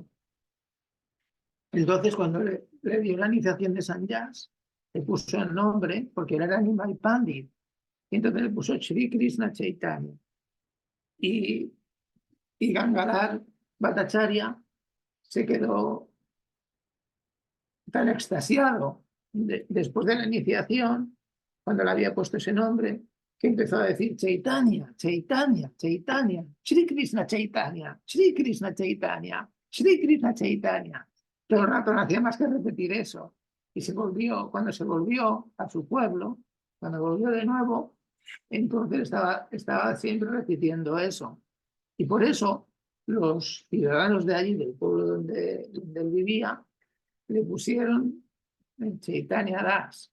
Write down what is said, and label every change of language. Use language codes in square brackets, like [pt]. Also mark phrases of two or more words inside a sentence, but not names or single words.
[es] Entonces, cuando le dio la iniciación de sannyas, le puso el nombre, porque él era Animal Pandit, y entonces le puso Shri Krishna Chaitanya. Y Gangadhar Bhattacharya se quedó tan extasiado después de la iniciación, cuando le había puesto ese nombre, que empezó a decir Chaitanya, Chaitanya, Chaitanya, Shri Krishna Chaitanya, Shri Krishna Chaitanya, Shri Krishna Chaitanya. Todo el rato no hacía más que repetir eso. Y cuando se volvió a su pueblo, cuando volvió de nuevo, entonces estaba siempre repitiendo eso. Y por eso los ciudadanos de allí, del pueblo donde él vivía, le pusieron Chaitanya Das.